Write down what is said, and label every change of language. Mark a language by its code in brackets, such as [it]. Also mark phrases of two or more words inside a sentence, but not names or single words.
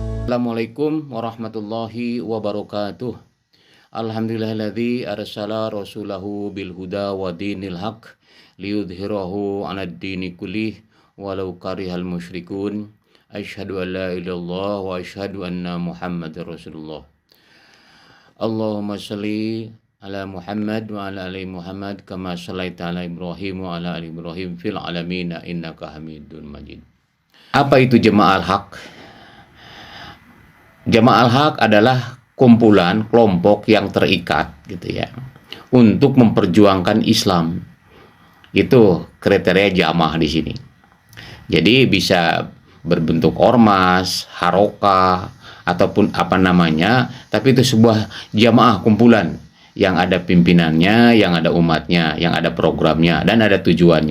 [ar] السلام عليكم ورحمة الله وبركاته. الحمد لله الذي أرسل رسوله بالهدى ودين الحق ليظهره على الدين كله ولو كره المشركون. أشهد أن لا إله إلا الله وأشهد أن محمدا رسول الله. اللهم صل على محمد وعلى آل محمد كما صليت على إبراهيم وعلى آل إبراهيم في العالمين إنك حميد مجيد. [id] Apa itu Jamaah Al-Haq? Jamaah Al-Haq adalah kumpulan kelompok yang terikat gitu ya untuk memperjuangkan Islam. Itu kriteria jamaah di sini. Jadi bisa berbentuk ormas, harokah ataupun apa namanya, tapi itu sebuah jamaah kumpulan yang ada pimpinannya, yang ada umatnya, yang ada programnya dan ada tujuannya.